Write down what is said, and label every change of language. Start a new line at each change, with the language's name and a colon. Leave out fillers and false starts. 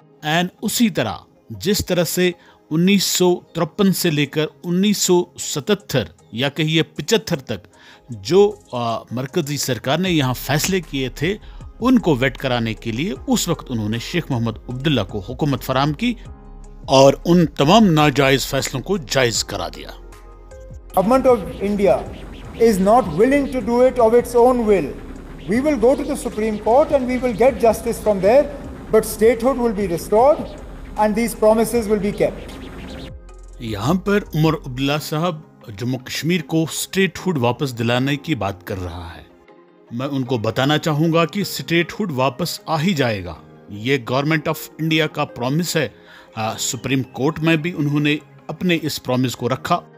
Hindi: And उसी तरह जिस तरह से 1953 से लेकर 1977 या कहिए 75 तक जो मरकजी सरकार ने यहाँ फैसले किए थे, उनको वेट कराने के लिए उस वक्त उन्होंने शेख मोहम्मद अब्दुल्ला को हुकूमत फराम की और उन तमाम नाजायज फैसलों को जायज करा दिया।
English: Government of India is not willing to do it of its own will. We will go to the Supreme Court and we will get justice from there, but statehood will be restored and these promises will be kept.
Hindi: यहाँ पर उमर अब्दुल्ला साहब जम्मू कश्मीर को statehood वापस दिलाने की बात कर रहा है। मैं उनको बताना चाहूँगा कि स्टेटहुड वापस आ ही जाएगा। ये गवर्नमेंट ऑफ इंडिया का प्रॉमिस है। सुप्रीम कोर्ट में भी उन्होंने अपने इस प्रॉमिस को रखा।